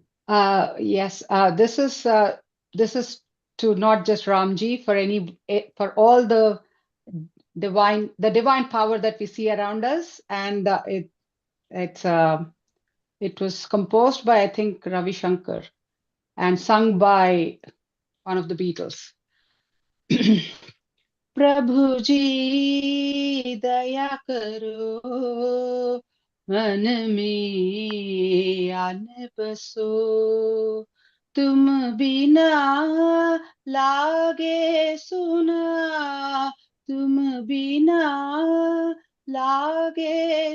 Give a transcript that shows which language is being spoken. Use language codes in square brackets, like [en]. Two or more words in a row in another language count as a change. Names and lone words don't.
[en] Yes, this is to not just Ramji, for all the divine power that we see around us, and it was composed by, I think, Ravi Shankar and sung by one of the Beatles. [hi] प्रभु जी दया करो मन में आन बसो तुम बिना लागे सुना तुम बिना लागे